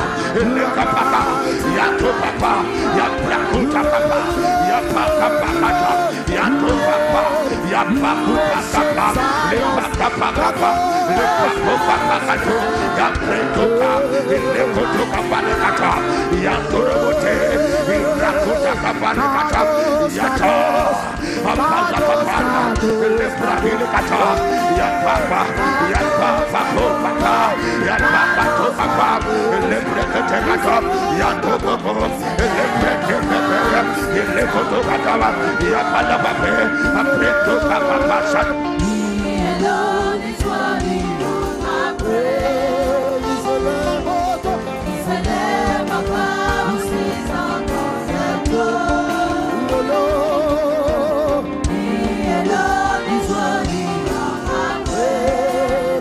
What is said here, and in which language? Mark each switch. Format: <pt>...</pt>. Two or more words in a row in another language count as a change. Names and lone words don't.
<en>le kapaka, yato papa, yaprakuta papa, yapaka papa, yato papa, yapakuta papa, le papa papa, le papa papa, yapretuka, le kotuka panekata, yato robote, yaprakuta papa nekata, yato, apaza papa, le brahile kata, yapapa, yapapa papa, yapapa papa, le brekete kata, yato papa, le brekete papa, le kotuka kata, yapala papa, apretuka papa. Alone is worthy of my praise. He's the Lamb of God who sits upon the throne. He alone is worthy of my praise.</en>